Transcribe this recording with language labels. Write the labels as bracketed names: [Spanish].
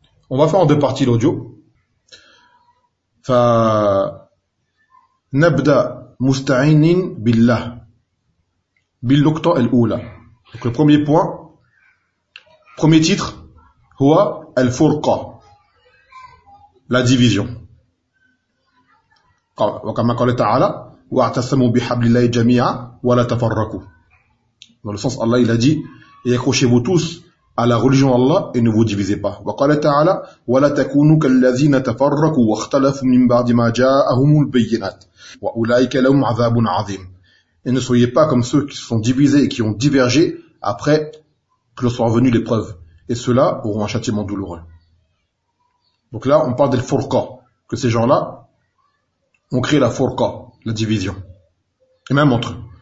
[French] On va faire en deux parties l'audio. [Arabic] Nabda musta'inin billah. Bil nukta al-oula. [French] Donc le premier point, premier titre, [Arabic] huwa al-furqa. [French] La division. [Arabic] وكما قال تعالى واعتصموا بحبل الله جميعا ولا تفرقوا. [French] Dans le sens, Allah il a dit, et accrochez-vous tous à la religion Allah et ne vous divisez pas. [Arabic] وقال تعالى ولا تكونوا كالذين تفرقوا واختلفوا من بعد ما جاءهم البينات وأولئك لهم عذاب عظيم. [French] Et ne soyez pas comme ceux qui se sont divisés et qui ont divergé après que leur soit venue l'épreuve. Et ceux-là auront un châtiment douloureux. Donc là, on parle des furqa, que ces gens-là ont créé la furqa, la division. Et même entre eux.